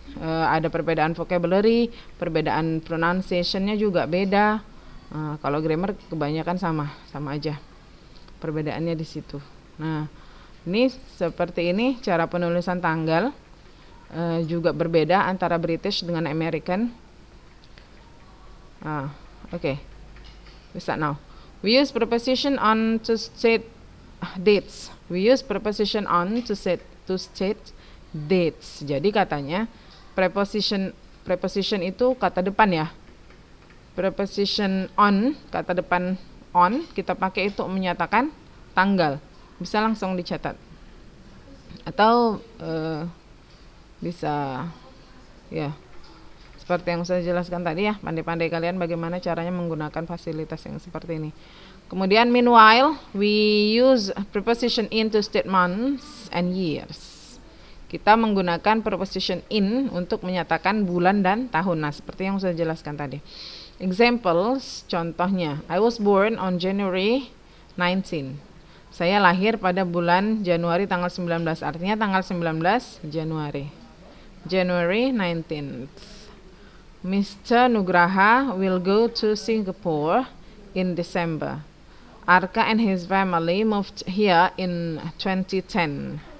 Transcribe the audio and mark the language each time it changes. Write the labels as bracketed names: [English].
[Indonesian] Ada perbedaan vocabulary, perbedaan pronunciation-nya juga beda. Kalau grammar kebanyakan sama aja. Perbedaannya di situ. Nah, ini seperti ini cara penulisan tanggal. Juga berbeda antara British dengan American. [English] Okay, we start now. We use preposition on to state dates. We use preposition on to state dates. [Indonesian] Jadi katanya preposition itu kata depan ya. Preposition on, kata depan on, kita pakai itu menyatakan tanggal. Bisa langsung dicatat. Atau bisa ya. Seperti yang saya jelaskan tadi ya, pandai-pandai kalian bagaimana caranya menggunakan fasilitas yang seperti ini. Kemudian [English] meanwhile, we use preposition in to state months and years. [Indonesian] Kita menggunakan preposition in untuk menyatakan bulan dan tahun. Nah, seperti yang saya jelaskan tadi. [English] Examples, [Indonesian] contohnya, [English] I was born on January 19. [Indonesian] Saya lahir pada bulan Januari tanggal 19, artinya tanggal 19 Januari. [English] January 19th. Mr. Nugraha will go to Singapore in December. Arka and his family moved here in 2010.